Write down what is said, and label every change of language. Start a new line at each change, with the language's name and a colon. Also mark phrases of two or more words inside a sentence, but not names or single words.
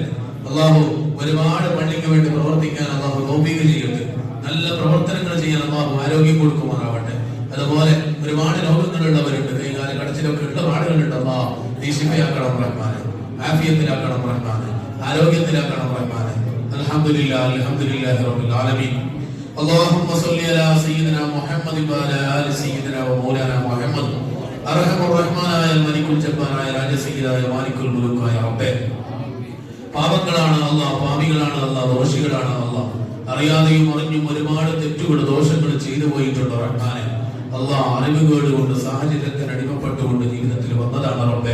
Malayalam: അള്ളാഹു ഒരുപാട് പള്ളിക്ക് വേണ്ടി പ്രവർത്തിക്കാൻ അള്ളാഹു തൗഫീഖ് ചെയ്യട്ടെ. നല്ല പ്രവർത്തനങ്ങൾ ചെയ്യാൻ അള്ളാഹു ആരോഗ്യം കൊടുക്കുമാറാവട്ടെ. അതുപോലെ ഒരുപാട് രോഗങ്ങളുള്ളവരുണ്ട്, കൈകാല കടച്ചിലൊക്കെ ഉള്ള ആളുകളുണ്ട്. അള്ളാഹു നീ ശിഫയാക്കണം റഹ്മാനെ, ആഫിയത്തിലാക്കണം റഹ്മാനെ, ആരോഗ്യത്തിലാക്കണം റഹ്മാനെ.
Arabic: الحمد لله الحمد لله رب العالمين. اللهم صل على سيدنا محمد وعلى آل سيدنا ومولانا محمد.
Malayalam: അർഹമർറഹ്മാനായ മലിക്കുൽ ജബ്ബാറായ രാജസീദായ മാലിക്കുൽ മുൽക്കായ റബ്ബേ, പാപങ്ങളാണ് അല്ലാഹ്, പാപികളാണ് അല്ലാഹ്, ദോഷികളാണ് അല്ലാഹ്. അറിയാതെയും അറിഞ്ഞും ഒരുപാട് തെറ്റുകൾ ദോഷങ്ങൾ ചെയ്തു പോയിട്ടുണ്ട് റഹ്മാനെ. അല്ലാഹ് അറിവുകേട് കൊണ്ട് സാഹചര്യത്തിന് അടിമപ്പെട്ടുകൊണ്ട് ജീവിതത്തിൽ വന്നതാണ് റബ്ബേ.